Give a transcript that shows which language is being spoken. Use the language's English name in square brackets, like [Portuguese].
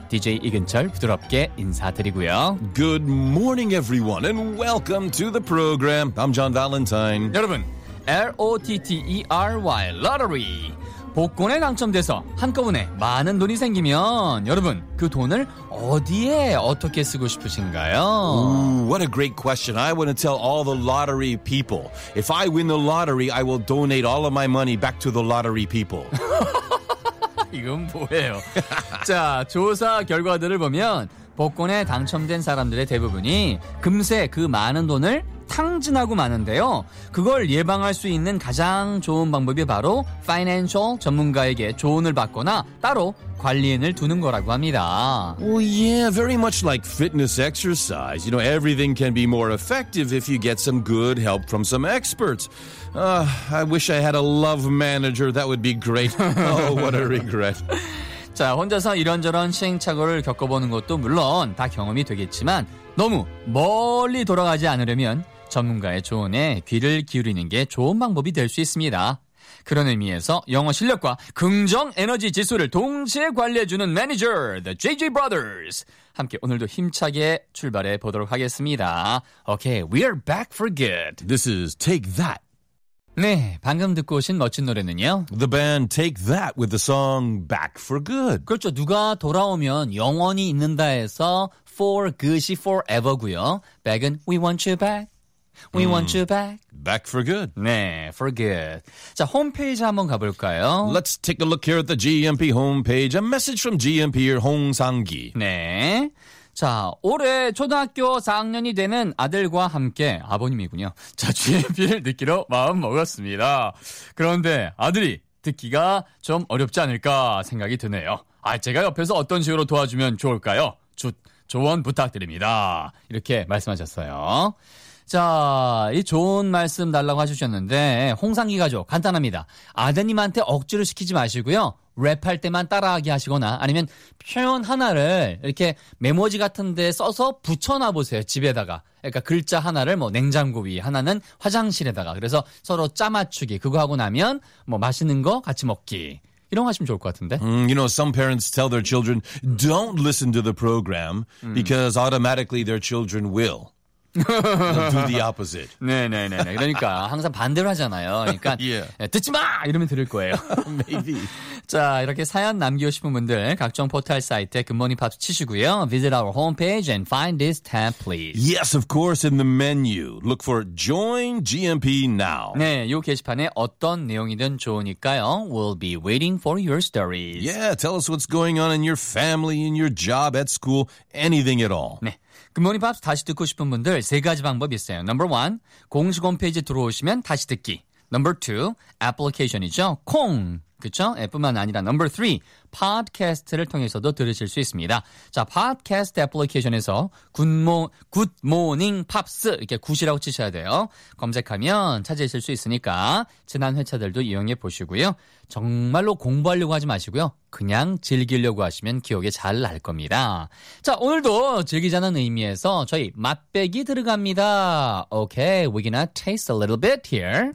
[Korean] DJ 이근철 부드럽게 인사드리고요. [English] Good morning everyone and welcome to the program. I'm John Valentine. [Korean] 여러분, LOTTERY Lottery. 복권에 당첨돼서 한꺼번에 많은 돈이 생기면 여러분 그 돈을 어디에 어떻게 쓰고 싶으신가요? [English] Ooh, what a great question. I want to tell all the lottery people. If I win the lottery, I will donate all of my money back to the lottery people. [Korean] 이건 뭐예요? 자, 조사 결과들을 보면 복권에 당첨된 사람들의 대부분이 금세 그 많은 돈을 탕진하고 마는데요. 그걸 예방할 수 있는 가장 좋은 방법이 바로 파이낸셜 전문가에게 조언을 받거나 따로 관리인을 두는 거라고 합니다. [English] Well, yeah, very much like fitness exercise. You know, everything can be more effective if you get some good help from some experts. I wish I had a love manager. That would be great. Oh, what a regret. [Korean] 자, 혼자서 이런저런 시행착오를 겪어보는 것도 물론 다 경험이 되겠지만 너무 멀리 돌아가지 않으려면 전문가의 조언에 귀를 기울이는 게 좋은 방법이 될 수 있습니다. 그런 의미에서 영어 실력과 긍정 에너지 지수를 동시에 관리해주는 매니저, The JJ Brothers. 함께 오늘도 힘차게 출발해 보도록 하겠습니다. [English] Okay, we are back for good. This is Take That. [Korean] 네, 방금 듣고 오신 멋진 노래는요. [English] The band Take That with the song Back for Good. [Korean] 그렇죠, 누가 돌아오면 영원히 있는다 해서 For Good이 Forever고요. [English] Back은 We Want You Back. We want you back. Back for good. 네, for good. [Korean] 자, 홈페이지 한번 가볼까요? [English] Let's take a look here at the GMP homepage. A message from GMP-er 홍상기. [Korean] 네. 자, 올해 초등학교 4학년이 되는 아들과 함께, 아버님이군요. 자, GMP를 듣기로 마음 먹었습니다. 그런데 아들이 듣기가 좀 어렵지 않을까 생각이 드네요. 아, 제가 옆에서 어떤 식으로 도와주면 좋을까요? 조언 부탁드립니다. 이렇게 말씀하셨어요. 자, 이 좋은 말씀 달라고 해주셨는데 홍상기 가족 간단합니다. 아드님한테 억지로 시키지 마시고요. 랩할 때만 따라하게 하시거나 아니면 표현 하나를 이렇게 메모지 같은 데 써서 붙여놔 보세요. 집에다가. 그러니까 글자 하나를 뭐 냉장고 위에 하나는 화장실에다가. 그래서 서로 짜맞추기. 그거 하고 나면 뭐 맛있는 거 같이 먹기. 이런 거 하시면 좋을 것 같은데. [English] You know, some parents tell their children don't listen to the program because automatically their children will. do the opposite. [Korean] 네네네. 그러니까 항상 반대로 하잖아요. 그러니까 [English] yeah. [Korean] 듣지 마! 이러면 들을 거예요. [English] Maybe. [Korean] 자, 이렇게 사연 남기고 싶은 분들 각종 포털 사이트에 Good Morning Pops 치시고요. [English] Visit our homepage and find this tab, please. Yes, of course, in the menu. Look for Join GMP Now. [Korean] 네, 요 게시판에 어떤 내용이든 좋으니까요. [English] We'll be waiting for your stories. Yeah, tell us what's going on in your family, in your job, at school, anything at all. [Korean] 네. 굿모닝 팝스 다시 듣고 싶은 분들 세 가지 방법이 있어요. 넘버 1, 공식 홈페이지 들어오시면 다시 듣기. 넘버 2, 애플리케이션이죠. 콩, 그렇죠? 뿐만 아니라 넘버 3, 팟캐스트를 통해서도 들으실 수 있습니다. 자, 팟캐스트 애플리케이션에서 굿모닝 팝스 이렇게 굿이라고 치셔야 돼요. 검색하면 찾으실 수 있으니까 지난 회차들도 이용해 보시고요. 정말로 공부하려고 하지 마시고요. 그냥 즐기려고 하시면 기억에 잘 날 겁니다. 자, 오늘도 즐기자는 의미에서 저희 맛배기 들어갑니다. [English] Okay, we're gonna taste a little bit here.